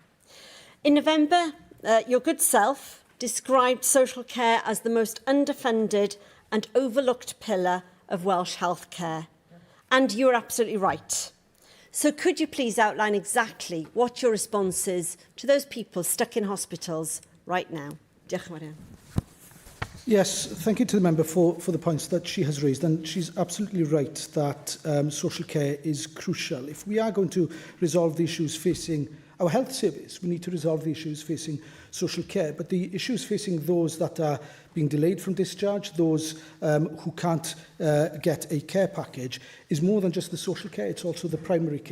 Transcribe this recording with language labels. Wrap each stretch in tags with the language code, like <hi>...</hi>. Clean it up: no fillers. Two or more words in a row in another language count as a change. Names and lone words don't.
<en>In November, your good self described social care as the most underfunded and overlooked pillar of Welsh healthcare. And you're absolutely right. So could you please outline exactly what your response is to those people stuck in hospitals right now?</en> <cy>Diolch yn fawr.</cy> <en>Yes, thank you to the member for the points that she has raised, and she's absolutely right that social care is crucial. If we are going to resolve the issues facing our health service, we need to resolve the issues facing social care, but the issues facing those that are being delayed from discharge, those who can't get a care package, is more than just the social care, it's also the primary care.</en>